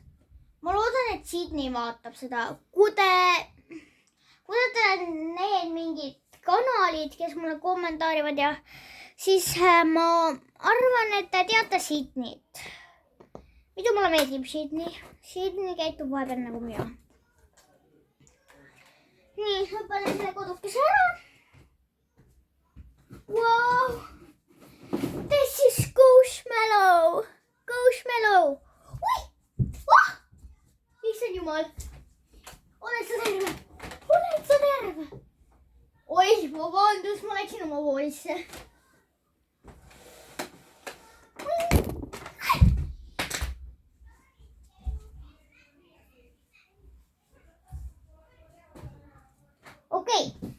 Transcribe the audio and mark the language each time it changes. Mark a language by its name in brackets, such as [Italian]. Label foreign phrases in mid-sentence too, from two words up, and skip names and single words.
[Estonian] Ma loodan, et Sydney vaatab seda. Kui te need mingid kanalid, kes mulle kommentaarivad ja siis ma arvan, et te teate Sydneyt. Mida mulle meeldib Sydney? Sydney käitub vahepeal nagu mina. Nii, ma panen selle kodukese ära. [English] Wow! This is Squishmallow! [Estonian] Squishmallow! Ui! Oh! Issand jumal! Oled sa terve? Oled sa terve? Oi, vabandust, ma läksin oma voolisse. Okei.